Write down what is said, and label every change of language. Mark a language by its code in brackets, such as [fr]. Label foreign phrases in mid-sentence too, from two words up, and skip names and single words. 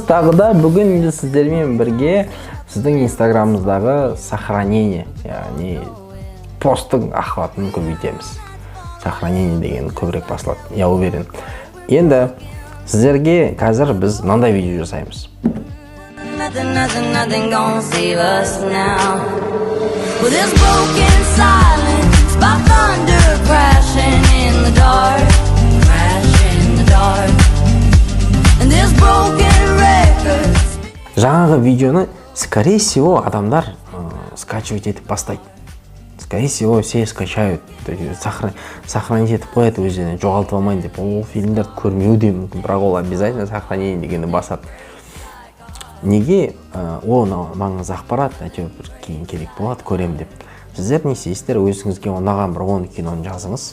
[kk] Тағы да бүгін сіздермен бірге сіздің инстаграмыңыздағы сохранение, яғни посттың охватын көбейтеміз. Сохранение деген көбірек басылады, [ru] я уверен. [kk] Енді сіздерге қазір біз мынандай видео жасаймыз. [en] Nothing gonna save us now. Well, there's broken silence by thunder crashing in the dark, and there's broken records. [kk] Жаңағы видеоны, [ru] скорее всего, [kk] адамдар скачивать етіп бастайды. [ru] Скорее всего, все скачают, сохранить [kk] етіп қояды өзіне, жоғалтып алмайын деп. Ол фильмдерді көрмеуі де мүмкін, бірақ ол [ru] обязательно сохранение [kk] дегенді басады. Неге ол маңызды ақпарат әйтеуір бір кейін керек болады, көрем деп. Сіздер не істейсіздер, өзіңізге ұнаған бір 10 киноны жазыңыз.